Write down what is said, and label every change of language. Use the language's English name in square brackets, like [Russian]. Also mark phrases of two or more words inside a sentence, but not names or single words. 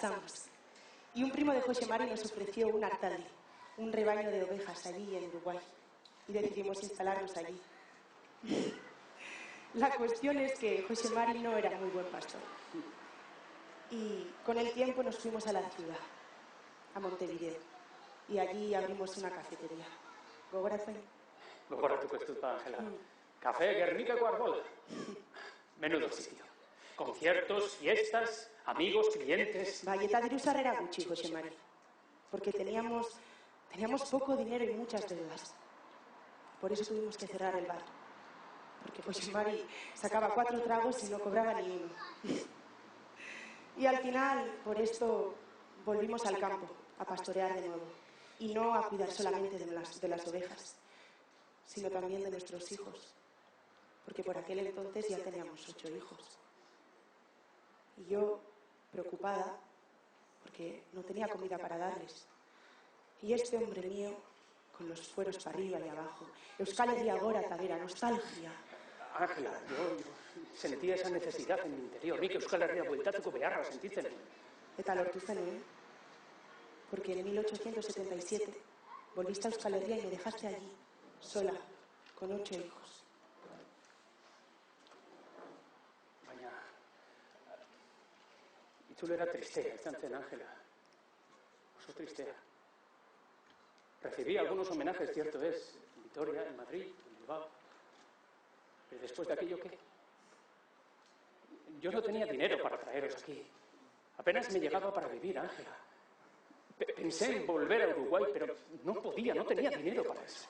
[Spanish] Y un primo de Jose Mari nos ofreció un artaldi, un rebaño de ovejas allí en Uruguay y decidimos instalarnos allí. La cuestión es que José Mari no era muy buen pastor. Y con el tiempo nos fuimos a la ciudad, a Montevideo, y allí abrimos una cafetería. [Basque] ¿Gogoratzen? Gogoratuko ez dut, Ángela. Café Guernicako Arbola. [Spanish] Menudo sitio. Conciertos, fiestas, amigos, clientes. [Basque] Bai, eta diru sarrera gutxi, José Mari. [Spanish] Porque teníamos poco dinero y muchas deudas. Por eso tuvimos que cerrar el bar. Porque José Mari sacaba 4 tragos y no cobraba ni uno. Y al final, por esto, volvimos al campo a pastorear de nuevo. Y no a cuidar solamente de las ovejas, sino también de nuestros hijos. Porque por aquel entonces ya teníamos 8 hijos. Y yo, preocupada, porque no tenía comida para darles. Y este hombre mío, con los fueros para arriba y abajo, [Basque] Euskal Herria gora eta bera, nostalgia. [Spanish] Ángela, yo sentía esa necesidad en mi interior. [Basque] Nik Euskal Herria bueltatuko beharra sentitzen. Eta lortu zenuen, [Spanish] porque en 1877 volviste a Euskal Herria y me dejaste allí, sola, con 8 hijos. [Basque] Baina, itzulera tristea izan zen, Ángela. Oso tristea. [Spanish] Recibí algunos homenajes, cierto es, en Vitoria, en Madrid, en Bilbao. Pero después de aquello, ¿qué? Yo no tenía dinero para traeros aquí. Apenas me llegaba para vivir, Ángela. Pensé en volver a Uruguay, pero no podía, no tenía dinero para eso.